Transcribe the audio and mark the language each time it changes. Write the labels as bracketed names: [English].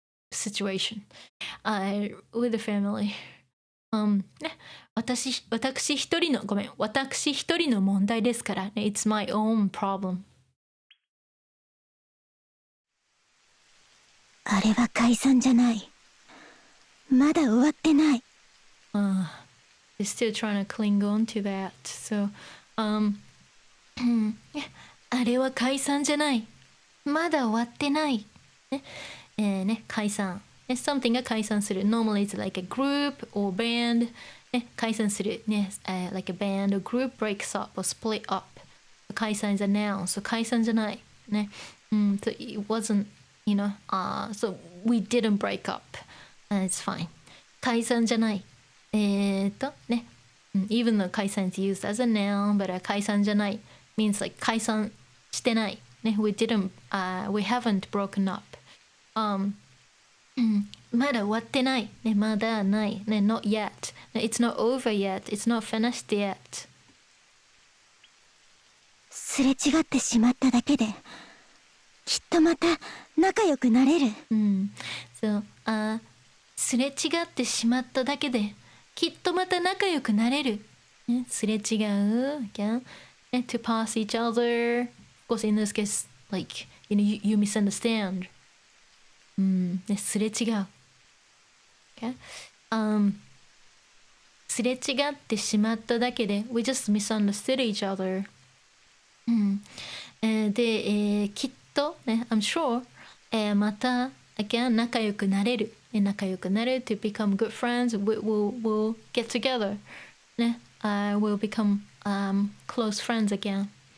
[English] situation with the family. [Japanese] ね、私一人の問題ですからね。 [English] It's my own problem. [Japanese] あれは解散じゃない。まだ終わってない。 [English] They're still trying to cling on to that. [Japanese] So, あれは解散じゃない。まだ終わってない。ね、解散。 something が解散する。 [English] Normally it's like a group or band. [Japanese] 解散する。 [English] like a band or group breaks up or split up. 解散 is a noun. So [Japanese] 解散じゃない。 [English] ね。 So it wasn't, so we didn't break up. It's fine. [Japanese] 解散じゃない。 [English] ね。 even though 解散 is used as a noun, but [Japanese] 解散じゃない [English] means like [Japanese] 解散してない。 [English] ね。we haven't broken up. [Japanese] まだ終わってない。 [English] ね、 [Japanese] まだない。 [English] ね、not yet. It's not over yet. It's not finished yet. [Japanese] すれ違ってしまっただけで、きっとまた仲良くなれる。そう、すれ違ってしまっただけで、きっとまた仲良くなれる。ね、すれ違う。 [English] Again. ね、to pass each other. Of course, in this case, like, you misunderstand. [Japanese] ね、すれ違う。 [English] Okay? [Japanese] すれ違ってしまっただけで [English] We just misunderstood each other. [Japanese] で、きっと、ね、 [English] I'm sure、 [Japanese] また [English] again [Japanese] 仲良くなれる。仲良くなる [English] to become good friends. We'll get together. ね、we'll become close friends again.